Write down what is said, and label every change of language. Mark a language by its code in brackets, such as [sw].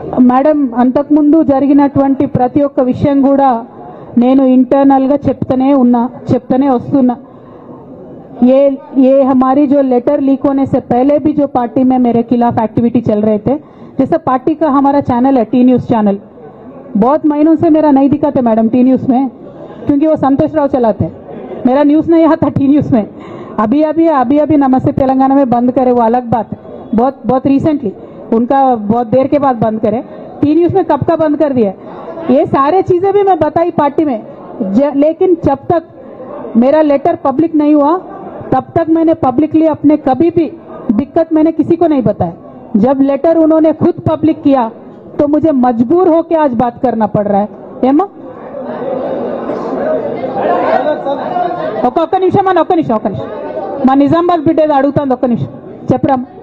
[te] Madam, అంతకుముందు జరిగినటువంటి ప్రతి ఒక్క విషయం కూడా నేను ఇంటర్నల్గా చెప్తూనే వస్తున్నా. [hi] ये हमारी जो लेटर लीक होने से पहले भी जो पार्टी में मेरे खिलाफ एक्टिविटी चल रहे थे, जैसे पार्टी का हमारा चैनल है टी न्यूज़ चैनल, बहुत महीनों से मेरा नहीं दिखाते मैडम टी न्यूज़ में, क्योंकि वो संतोष राव चलाते हैं. मेरा न्यूज़ नहीं आता टी न्यूज़ में. अभी नमस्ते तेलंगाना में बंद करे, वो अलग बात है. बहुत रिसेंटली उनका बहुत देर के बाद बंद करे. टी न्यूज़ में कब का बंद कर दिया? ये सारे चीजें भी मैं बताई पार्टी में, लेकिन जब तक मेरा लेटर पब्लिक नहीं हुआ तब तक मैंने पब्लिकली अपने कभी भी दिक्कत मैंने किसी को नहीं बताया. जब लेटर उन्होंने खुद पब्लिक किया तो मुझे मजबूर होकर आज बात करना पड़ रहा है. [te] ఏమా ఒక్క నిమిషం మా నిజామాబాద్ బిడ్డ ఏదో అడుగుతుంది. ఒక్క నిమిషం చెప్పరా.